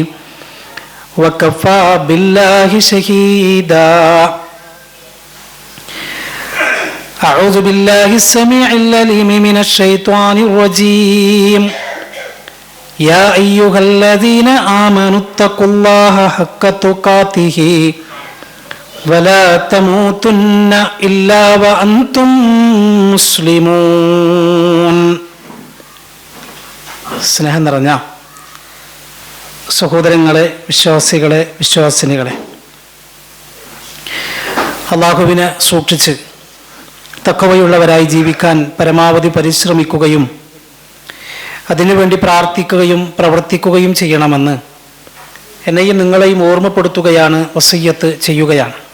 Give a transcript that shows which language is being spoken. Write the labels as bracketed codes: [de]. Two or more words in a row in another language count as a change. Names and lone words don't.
[ar] وكفى بالله شهيدا أعوذ بالله السميع العليم من الشيطان الرجيم يا أيها الذين آمنوا اتقوا الله حق تقاته ولا تموتن إلا وأنتم مسلمون. [ml] സ്നേഹം നിറഞ്ഞ സഹോദരങ്ങളെ, വിശ്വാസികളെ, വിശ്വാസിനികളെ, അല്ലാഹുവിനെ സൂക്ഷിച്ച് തഖ്വയുള്ളവരായി ജീവിക്കാൻ പരമാവധി പരിശ്രമിക്കുകയും അതിനുവേണ്ടി പ്രാർത്ഥിക്കുകയും പ്രവർത്തിക്കുകയും ചെയ്യണമെന്ന് എന്നെയും നിങ്ങളെയും ഓർമ്മപ്പെടുത്തുകയാണ്, വസിയ്യത്ത് ചെയ്യുകയാണ്.